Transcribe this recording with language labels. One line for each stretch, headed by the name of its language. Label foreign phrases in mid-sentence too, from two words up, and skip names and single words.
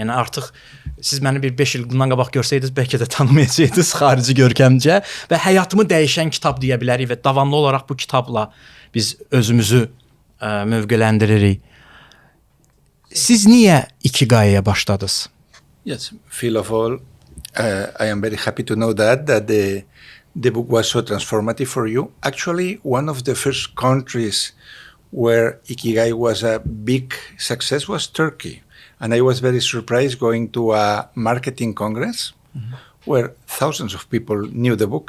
Azerbaijani: Yəni artıq siz məni bir 5 il bundan qabaq görsəydiniz, bəlkə də tanımayacaqdınız xarici görkəmcə və həyatımı dəyişən kitab deyə bilərik və davamlı olaraq bu kitabla biz özümüzü mövqələndiririk. Siz niyə İkigai'yə başladınız?
English: Yes, first of all, I am very happy to know that the book was so transformative for you. Actually, one of the first countries where Ikigai was a big success was Turkey. And I was very surprised going to a marketing congress where thousands of people knew the book.